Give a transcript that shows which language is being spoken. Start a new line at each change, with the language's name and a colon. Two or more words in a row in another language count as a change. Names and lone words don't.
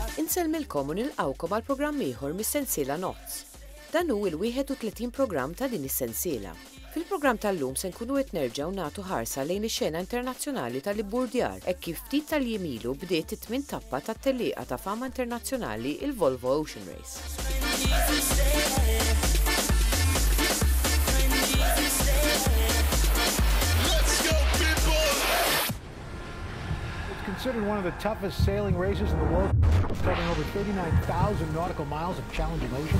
Maltese: Insellmilkom u nilqawkom għal programm ieħor mis-sensiela Nozz. Dan hu l-31 programm ta' din is-sensiela. Fil-programm tal-lum se nkunu qed nerġgħu nagħtu ħarsa lejn ix-xena internazzjonali tal-ibburdjar hekk kif ftit tal-jiem ilu bdiet it-tmien tappa tat-tellieqa ta' fama internazzjonali il-Volvo Ocean Race.
English: Considered one of the toughest sailing races in the world, covering over 39,000 nautical miles of challenging oceans.